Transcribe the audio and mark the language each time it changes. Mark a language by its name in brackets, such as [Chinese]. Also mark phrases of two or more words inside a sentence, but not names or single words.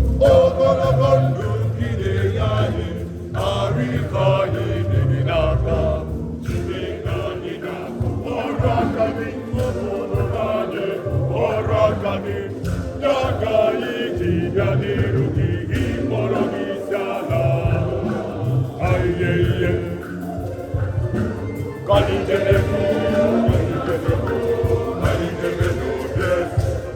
[Igbo] Ogologo ndụ gị na-enye anyị Arịka anyị dị gị n'aka. Chineke anyị na-ahụ ọrụ aka gị, ọrụ aka gị, ọrụ aka gị. Ya ka anyị ji bịa n'iru gị, ịkpọrọ gị isi ala. Ayeye. [French] Qualité de vie, qualité de vie, qualité de vie, yes.